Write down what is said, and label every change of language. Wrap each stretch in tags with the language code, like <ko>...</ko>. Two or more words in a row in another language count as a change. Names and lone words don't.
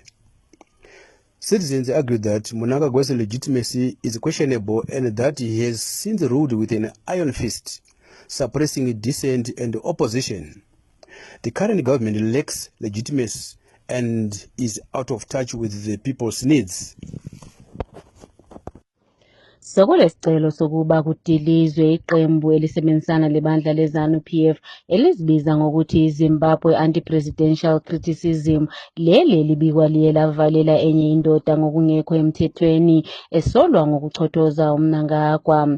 <en>Citizens argue that Mnangagwa's legitimacy is questionable and that he has since ruled with an iron fist, suppressing dissent and opposition. The current government lacks legitimacy and is out of touch with the people's needs.</en> <nd>Sokulesicelo sokuba kudilizwe iqembu elisebenzisana lebandla leZANU-PF elizibiza ngokuthi iZimbabwe Anti-Presidential Criticism, leli libikwa liye lavalela enye indoda ngokungekho emthethweni esolwa ngokuchothoza uMnangagwa.</nd>